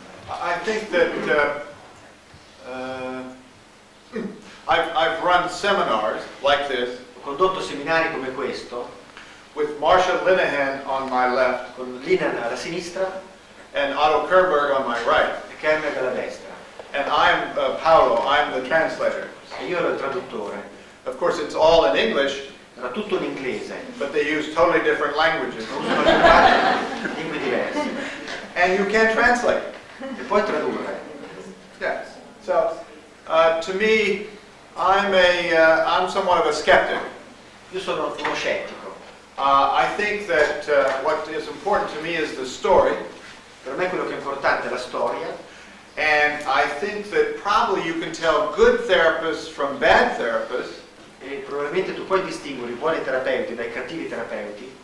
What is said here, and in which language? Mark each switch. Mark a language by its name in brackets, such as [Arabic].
[English] I think that I've run seminars like this [Italian] Ho condotto seminari come questo, [English] with Marcia Linehan on my left [Italian] con Linan alla sinistra [English] and Otto Kernberg on my right. [Italian] e Kernberg alla destra. [English] And I'm Paolo, I'm the translator. [Italian] E io ero il traduttore. [English] Of course, it's all in English, [Italian] Era tutto in inglese, [English] but they use totally different languages. [Italian] usano lingue diverse. [English] And you can't translate. [Italian] E poi tradurre. [English] Yes. So, to me, I'm somewhat of a skeptic. [Italian] Io sono uno scettico. [English] I think that what is important to me is the story, [Italian] Per me quello che è importante è la storia, [English] and I think that probably you can tell good therapists from bad therapists [Italian] e probabilmente tu puoi distinguere i buoni terapeuti dai cattivi terapeuti